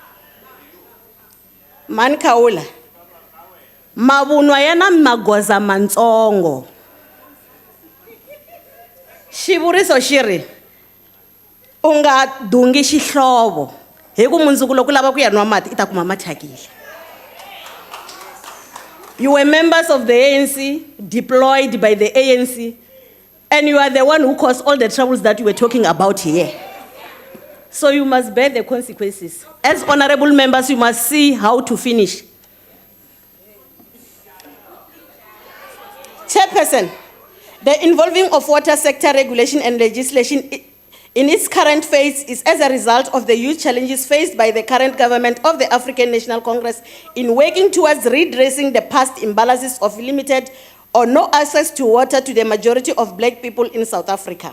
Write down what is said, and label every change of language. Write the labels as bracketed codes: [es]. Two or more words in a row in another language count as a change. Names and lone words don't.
[ts] Mani Khawula, mavunwa yana magoza mantsongo. Xivuriso xiri, u nga dungi xihlovo, hi ku mundzuku loko u lava ku ya nwa mati i ta kuma mathakile. [en] You were members of the ANC, deployed by the ANC, and you are the one who caused all the troubles that you were talking about here. So you must bear the consequences. As honorable members, you must see how to finish. Chairperson, the involving of water sector regulation and legislation in its current phase is as a result of the huge challenges faced by the current government of the African National Congress in working towards redressing the past imbalances of limited or no access to water to the majority of black people in South Africa.